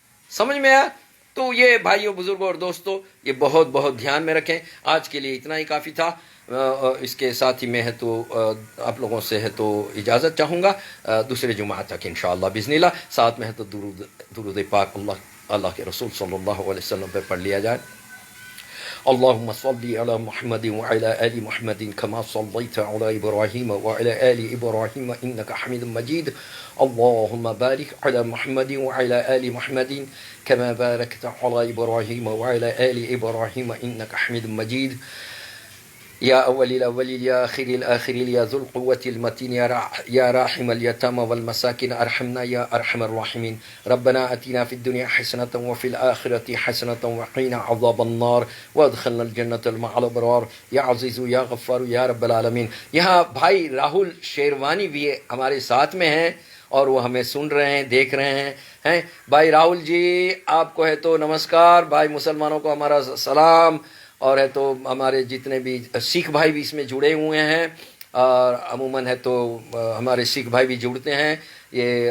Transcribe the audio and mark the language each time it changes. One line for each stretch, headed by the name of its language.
Urdu: سمجھ میں آیا؟ تو یہ بھائیوں، بزرگوں اور دوستوں، یہ بہت بہت دھیان میں رکھیں. آج کے لیے اتنا ہی کافی تھا. اس کے ساتھ ہی میں ہے تو آپ لوگوں سے ہے تو اجازت چاہوں گا دوسرے جمعہ تک انشاءاللہ باذن اللہ. ساتھ میں ہے تو درود پاک اللہ کے رسول صلی اللہ علیہ وسلم پہ پڑھ لیا جائے.
Arabic: اللهم صل على محمد وعلى آل محمد كما صليت على إبراهيم وعلى آل إبراهيم إنك حميد مجيد. اللهم بارك على محمد وعلى آل محمد كما باركت على إبراهيم وعلى آل إبراهيم إنك حميد مجيد. يا أول الأولين يا آخر الآخرين يا ذو القوة المتين يا راحم اليتامى والمساكين أرحمنا يا أرحم الراحمين. ربنا آتنا في الدنيا حسنة وفي الآخرة حسنة وقنا عذاب النار وادخلنا الجنة مع الأبرار يا عزيز يا غفار يا رب العالمين.
Urdu: یہاں بھائی راہل شیروانی بھی ہمارے ساتھ میں ہیں اور وہ ہمیں سن رہے ہیں، دیکھ رہے ہیں. بھائی راہل جی آپ کو ہے تو نمسکار. بھائی مسلمانوں کو ہمارا سلام. اور ہے تو ہمارے جتنے بھی سکھ بھائی بھی اس میں جڑے ہوئے ہیں، اور عموماً ہے تو ہمارے سکھ بھائی بھی جڑتے ہیں یہ.